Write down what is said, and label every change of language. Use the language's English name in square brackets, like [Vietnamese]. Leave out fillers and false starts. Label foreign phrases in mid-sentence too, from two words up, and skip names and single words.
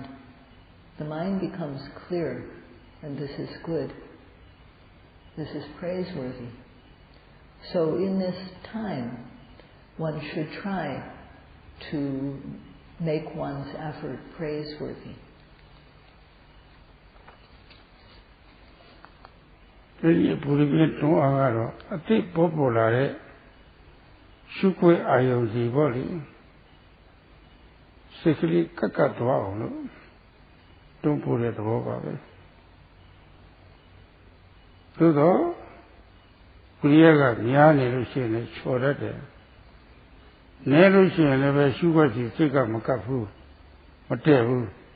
[English] The mind becomes clear, and this is good. This is praiseworthy. So in this time, one should try to make one's effort praiseworthy. [Burmese] ဒီဘုရားပြည့်တွန်းအားကတော့အသိပေါ်လာတဲ့ရှုခွင့်အာယုံစီပေါ့လေစိတ်ကလေးကတ်သွားအောင်လို့တွန်းပို့တဲ့သဘောပါပဲသို့တော့ဝိရိယကများနေလို့ရှိရင်လည်းချော်တတ်တယ်။နဲလို့ရှိရင်လည်းပဲရှုခွက်စီစိတ်ကမကပ်ဘူးမတည့်ဘူး